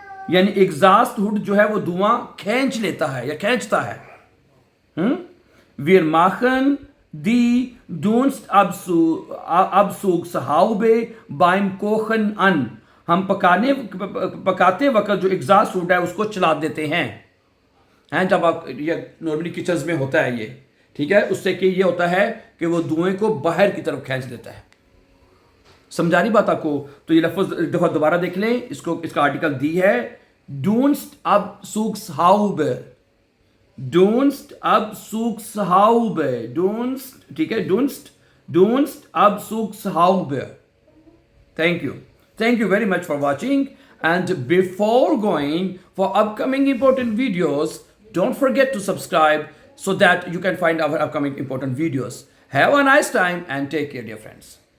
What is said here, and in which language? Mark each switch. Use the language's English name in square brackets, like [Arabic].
[Hindi] यानी exhaust hood जो है वो धुआं खींच लेता है या खींचता है. [German] Wir machen die Dunst Absuchs Haube beim Kochen an. [Hindi] हम पकाते वक्त जो एग्जॉस्ट हुड है उसको चला देते हैं. जब आप ये नॉर्मली किचन में होता है ये, ठीक है, उससे कि ये होता है कि वो धुएं को बाहर की तरफ खींच देता है. समझा रही बात आपको? तो ये लफ्ज दफा दोबारा देख लें. इसका आर्टिकल दी है Dunst Absuchs Haube. [German] Dunst Absuchs Haube. Dunst, ठीक है, Dunst Absuchs Haube. [English] Thank you very much for watching. And before going for upcoming important videos, don't forget to subscribe so that you can find our upcoming important videos. Have a nice time and take care, dear friends.